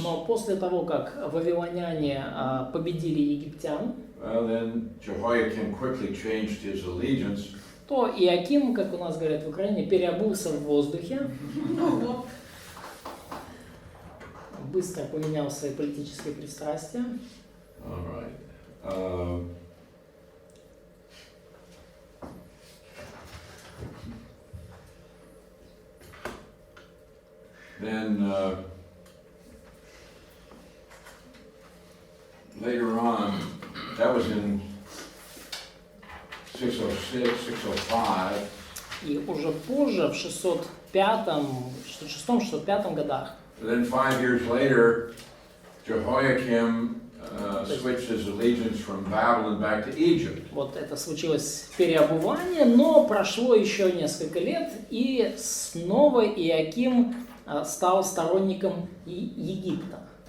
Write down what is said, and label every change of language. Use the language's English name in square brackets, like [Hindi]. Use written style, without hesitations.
[Russian] Но после того, как вавилоняне победили египтян, [English] well, then Jehoiakim quickly changed his allegiance, [Russian] то Иоаким, как у нас говорят в Украине, переобулся в воздухе, быстро поменял свои политические пристрастия. [English] all right. Then later on, that was in 606, 605. [Russian] И уже позже, в 606-605 годах, [English] Then 5 years later, Jehoiakim switched his allegiance from Babylon back to Egypt. [Russian] вот это случилось переобувание, но прошло еще несколько лет, и снова Иоаким стал сторонником Египта.